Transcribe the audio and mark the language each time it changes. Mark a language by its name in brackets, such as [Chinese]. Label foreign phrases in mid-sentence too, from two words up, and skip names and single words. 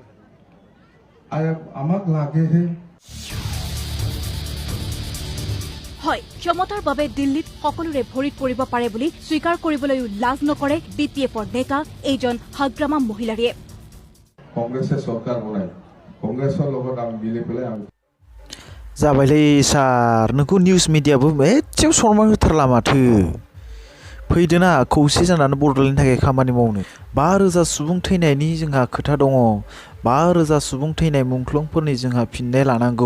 [Assamese] আমাক লাগেহে। হয়, ক্ষমতাৰ বাবে দিল্লীত সকলোৰে ভৰিত পৰিব পাৰে বুলি স্বীকাৰ কৰিবলৈও লাজ নকৰে BPFৰ নেতা এইজন হাগ্ৰামা মহিলাৰীয়ে। কংগ্ৰেছে চৰকাৰ বনায়, কংগ্ৰেছৰ লগত আমি মিলি পেলাই আমি। [Bodo] जाबायलै सार, नोंखौ [English] news media [Bodo] एसेबो सनमान होथारला माथो। फैदोना खौसे जानानै बड'लेण्डनि थाखाय खामानि मावनो। 5,000 सुबुं थैनायनि जोंहा खोथा दङ। 5,000 सुबुं थैनाय मुंख्लंफोरनि जोंहा फिननाय लानांगौ।